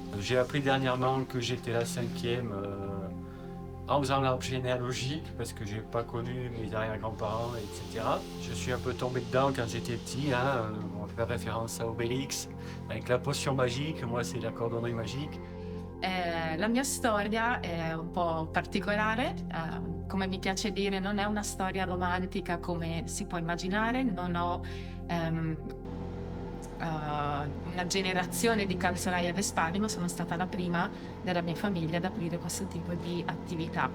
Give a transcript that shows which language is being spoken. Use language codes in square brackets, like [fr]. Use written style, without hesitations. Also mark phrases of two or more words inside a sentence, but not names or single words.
[fr] J'ai appris dernièrement que j'étais la 5e en faisant l'arbre généalogique parce que j'ai pas connu mes arrière-grands-parents, etc. Je suis un peu tombé dedans quand j'étais petit, hein, on fait référence à Obélix, avec la potion magique, moi c'est la cordonnerie magique. [it] La mia storia è un po' particolare, come mi piace dire non è una storia romantica come si può immaginare, non ho una generazione di calzolai alle spalle, ma sono stata la prima della mia famiglia ad aprire questo tipo di attività.